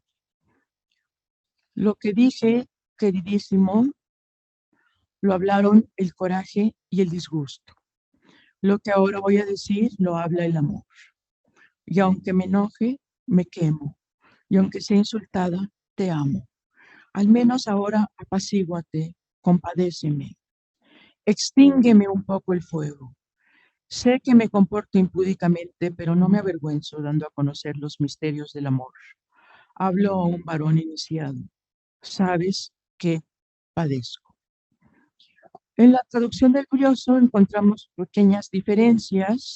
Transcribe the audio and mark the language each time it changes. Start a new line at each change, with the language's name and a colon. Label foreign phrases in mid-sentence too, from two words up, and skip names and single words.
Spanish: Lo que dije, queridísimo, lo hablaron el coraje y el disgusto. Lo que ahora voy a decir lo habla el amor. Y aunque me enoje, me quemo. Y aunque sea insultada, te amo. Al menos ahora apacíguate, compadéceme. Extíngueme un poco el fuego. Sé que me comporto impúdicamente, pero no me avergüenzo dando a conocer los misterios del amor. Hablo a un varón iniciado. Sabes que padezco. En la traducción del Brioso encontramos pequeñas diferencias.